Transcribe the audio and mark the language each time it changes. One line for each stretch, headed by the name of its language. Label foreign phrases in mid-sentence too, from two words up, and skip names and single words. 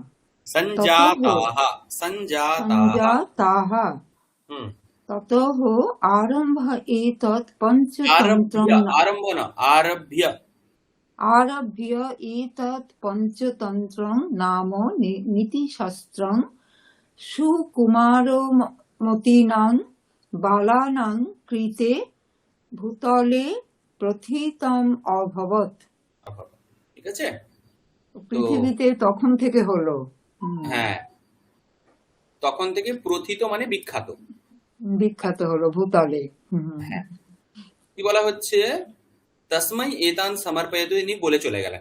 Sanskrit: ततः आरम्भ एतत् पञ्चतन्त्रम् आरभ्य एतत् पञ्चतन्त्रं नाम नीतिशास्त्रं सुकुमारमतीनां बालानां कृते भूतले প্রথিতম অভবৎ।
Bangla: ঠিক আছে, পৃথিবীতে তখন থেকে হলো। হ্যাঁ, তখন থেকে প্রথিত মানে বিখ্যাত হলো ভূতলে। হ্যাঁ, কি বলা হচ্ছে,
Sanskrit: তস্मै এতান সমর্পয়তু
Bangla: ইনি বলে চলে গেলেন।